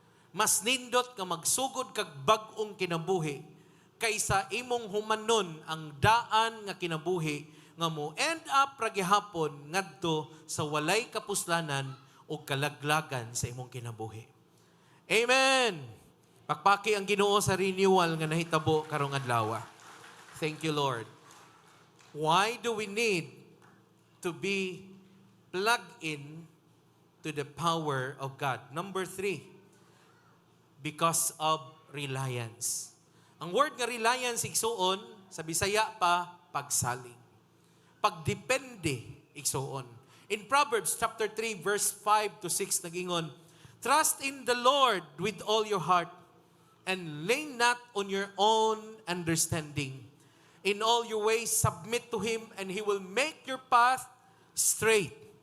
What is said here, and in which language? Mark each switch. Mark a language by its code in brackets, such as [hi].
[ceb] Mas nindot nga magsugod kag bag-ong kinabuhi kaysa imong humanon ang daan nga kinabuhi nga mo end up ra gihapon ngadto sa walay kapuslanan o kalaglagan sa imong kinabuhi. Amen. Pakpaki ang Ginoo sa renewal nga nahitabo karong adlaw. [en] Thank you, Lord. Why do we need to be plugged in to the power of God? Number 3, because of reliance. [ceb] Ang word nga reliance, igsuon, sa Bisaya pa, pagsaling. Pagdepende, igsuon. [en] In Proverbs chapter 3, verse 5 to 6, [ceb] nagingon, [en] trust in the Lord with all your heart, and lean not on your own understanding. In all your ways, submit to Him, and He will make your path straight.